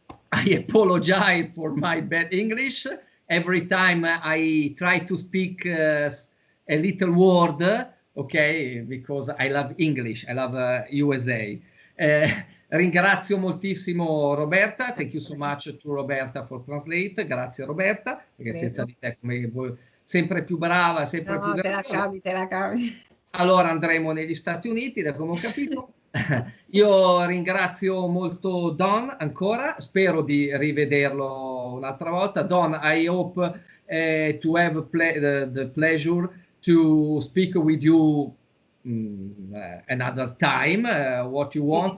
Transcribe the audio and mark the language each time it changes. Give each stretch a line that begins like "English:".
English: I apologize for my bad English. Every time I try to speak a little word, okay, because I love English, I love USA.
Italian: Ringrazio moltissimo Roberta,
English: thank you so much to Roberta for translate,
Italian: grazie Roberta, perché senza di te come sempre più brava, sempre più te la cavi. Allora andremo negli Stati Uniti, da come ho capito. Io ringrazio molto Don ancora, spero di rivederlo un'altra volta.
English: Don, I hope to have the pleasure to speak with you another time, what you want.